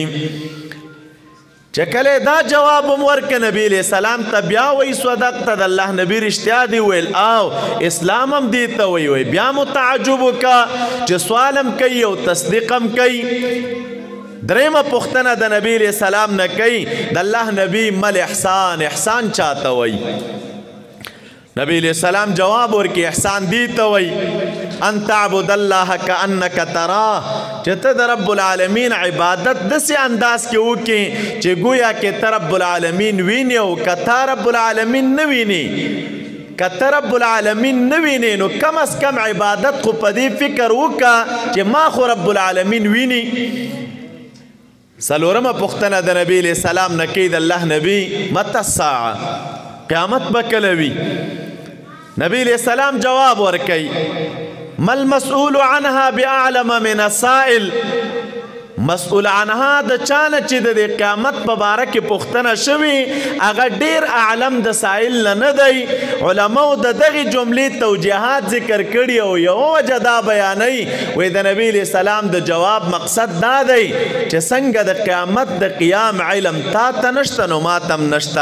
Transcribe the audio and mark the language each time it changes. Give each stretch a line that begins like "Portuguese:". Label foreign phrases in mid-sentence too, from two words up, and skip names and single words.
Pashto: چې کله دا جواب هم ورکړه نبی
Arabic: علیہ السلام
Pashto: ته بیا وایي صدقته، د الله نبی رښتیا دې ویل او اسلام هم دې ته وایي. بیا مو تعجب وکړه چې سوال هم کوي او تصدیق هم کوي. درېیمه پوښتنه د نبی
Arabic: علیہ السلام
Pashto: نه کوي د الله نبی
Arabic: مل احسان،
Pashto: احسان چاته وایي؟ نبی
Arabic: علیہ السلام
Pashto: جواب ورکړي احسان دې ته وایي
Arabic: ان تعبد الله کأنک تراه،
Pashto: چې ته د رب العالمین عبادت داسې انداز کې وکړي چې گویا کې ته رب العالمین ویني. او که ته رب العالمین نه ویني، که ته رب العالمین نه ویني نو کم از کم عبادت خو په دې فکر وکړه چې ما خو رب العالمین ویني. څلورمه پوښتنه د نبی
Arabic: علیہ السلام
Pashto: نه کوي د الله نبی
Arabic: متى الساعه،
Pashto: قیامت به کله وي؟ نبی
Arabic: علیہ السلام
Pashto: جواب ورکوي
Arabic: ما المسؤول عنها باعلم من السائل. مسؤول عنها
Pashto: د چانه چې د قیامت په باره کې پوښتنه شوي هغه ډیر اعلم د سائل نه دی. علماو د دغې جملې توجیهات ذکر کړي او یوه وجه دا بیانوي وایي د نبی
Arabic: علیہ السلام
Pashto: د جواب مقصد دا دی چې څنګه د قیامت د قیام علم تا ته نشته نو ما ته هم نشته.